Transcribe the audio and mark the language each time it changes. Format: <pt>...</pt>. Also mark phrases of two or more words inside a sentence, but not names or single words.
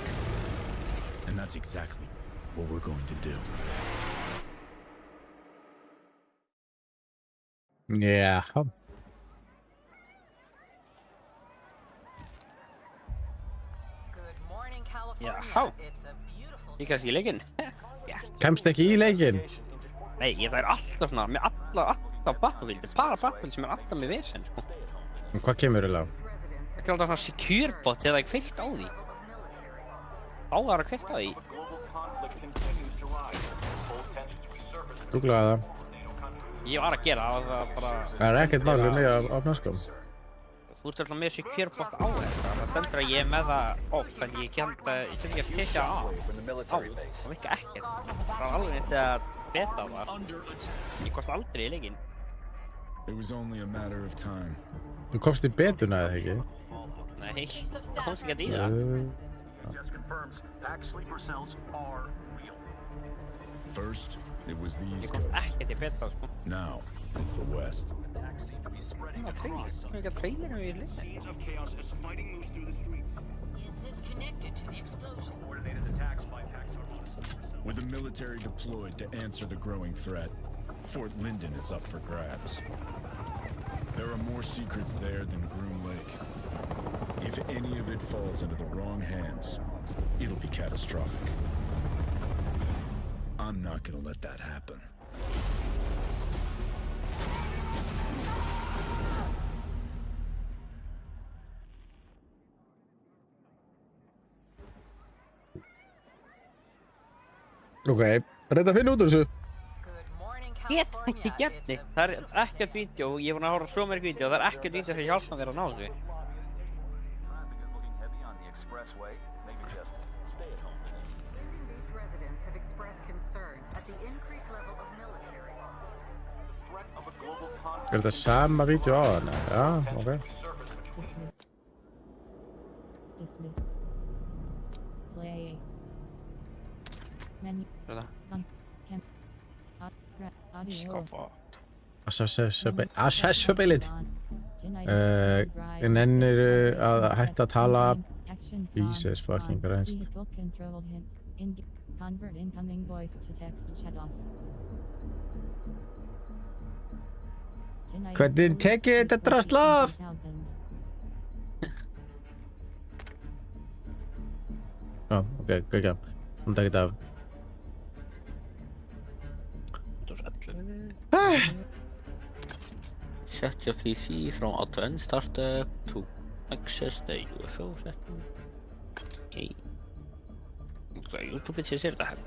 <en>And that's exactly what we're going to do.</en> <is>Já.</is> <en>Good morning, California.</en> <is>Jaha.</is> <en>It's a beautiful</en> <is>Ég kannski í leikinn. Kemst ekki í leikinn? Nei, það er alltaf svona, með alltaf Battlefield. Bara Battlefield sem er alltaf með vesen, sko. Og hvað kemur eiginlega á? Það er alltaf svona</is> <en>secure bot</en> <is>þegar það er kveikt á því. Þá er það kveikt á því. Googlaði það. Ég var að gera það, það var bara... Það er ekkert mál fyrir mig að opna, sko. Þú ert alltaf með</is> <en>secure bot</en> <is>á þetta. Það stendur að ég er með það off, en ég get ekki að tekja á. Það virka ekkert. Það var alveg eins þegar beta var. Ég komst aldrei í leikinn.</is> <en>It was only a matter of time.</en> <is>Þú komst í betuna eða ekki? Nei, það komst ekki að í það.</is> <en>First, it was the</en> <is>Ég</is> <en>East</en> <is>komst</is> <en>Coast.</en> <is>ekkert í beta, sko.</is> <en>Now, it's the West.</en> <is>Það var trailer. Það var ekki að trailerum í leikinn.</is> <en>Is this connected to the explosion? With the military deployed to answer the growing threat, Fort Linden is up for grabs. There are more secrets there than Groom Lake. If any of it falls into the wrong hands, it'll be catastrophic. I'm not gonna let that happen.</en> <is>Ok, reynda að finna út úr þessu.</is> <en>Good morning,</en> <is>Get</is> <en>California.</en> <is>ekki gert neitt. Það er ekkert vídeo, ég er búinn að horfa á svo mörg vídeo, það er ekkert vídeo sem hjálpa mér að ná þessu.</is> <en>Beach residents have expressed concern at the increased level of military.</en> <is>Er þetta sama vídeo á hana? Já, ok.</is> <en>Dismiss. Dismiss. Play. Menu.</en> <is>Þetta.</is> <en>Audio.</en> <is>Skaffa. Accessibility. Nennir að hætta að tala.</is> <en>Jesus fucking Christ. Vehicle control hits. Convert incoming voice to text chat off.</en> <is>Hvernig tekið þetta drasl af? Já, ok, ekki. Hún tekið þetta af.</is> <en>Set your PC from auto and startup to access the UFO setting.</en> <is>Okay. YouTube sér þetta hérna.</is>